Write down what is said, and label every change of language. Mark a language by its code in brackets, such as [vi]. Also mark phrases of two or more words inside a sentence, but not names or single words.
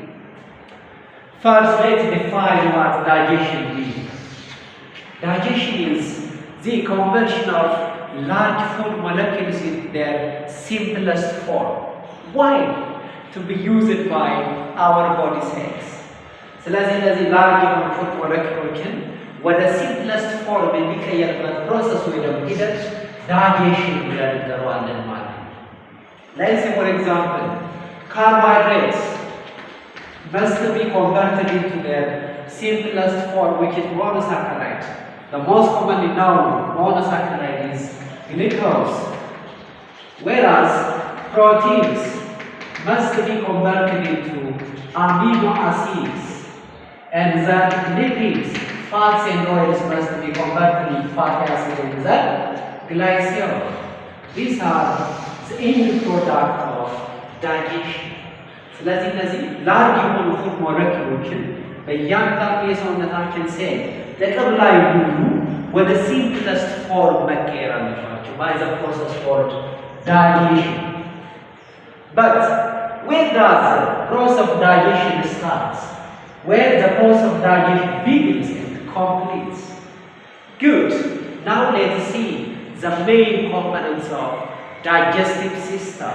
[en] First, let's define what digestion means. Digestion is the conversion of large food molecules in their simplest form. Why? To be used by our body cells. [am] ስለዚህ እነዚህ ላርጅ የሆኑ [en] food molecules [am] ወደ [en] simplest form [am] የሚቀየርበት ፕሮሰስ ወይ ደግሞ ሂደት ዳይጀሽን ብለን እንጠራዋለን ማለት ነው። [en] Let's say for example, carbohydrates must be converted into their simplest form, which is monosaccharide. The most commonly known monosaccharide is glucose, whereas proteins must be converted into amino acids, and then lipids, fats and oils must be converted into fatty acids and then glycerol. These are the end product of digestion. [am] ስለዚህ እነዚህ ላርጅ የሆኑ [en] food molecules [am] በእያንዳንዱ የሰውነታችን ሴል ጥቅም ላይ ሁሉ ወደ [en] simplest form [am] መቀየር አለባቸው [en] by the process called digestion. But where does the process of digestion starts? Where the process of digestion begins and completes? Good. Now let's see the main components of digestive system.